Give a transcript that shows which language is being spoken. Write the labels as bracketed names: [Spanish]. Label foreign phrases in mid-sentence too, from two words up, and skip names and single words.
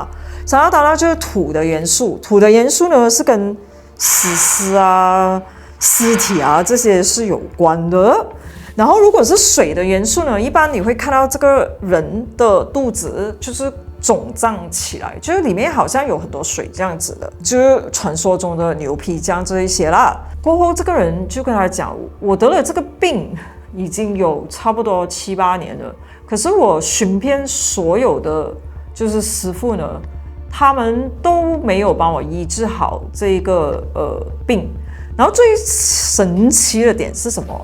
[Chinese] 山道tanah就是土的元素，土的元素呢是跟死屍啊、屍體啊這些是有關的。然後如果是水的元素呢，一般你會看到這個人的肚子就是腫脹起來，就是裡面好像有很多水這樣子的，就是傳說中的牛皮漿這一些啦。過後這個人就跟他講，我得了這個病已經有差不多7、8年了，可是我尋遍所有的就是師父呢，他們都沒有幫我醫治好這個病。然後最神奇的點是什麼？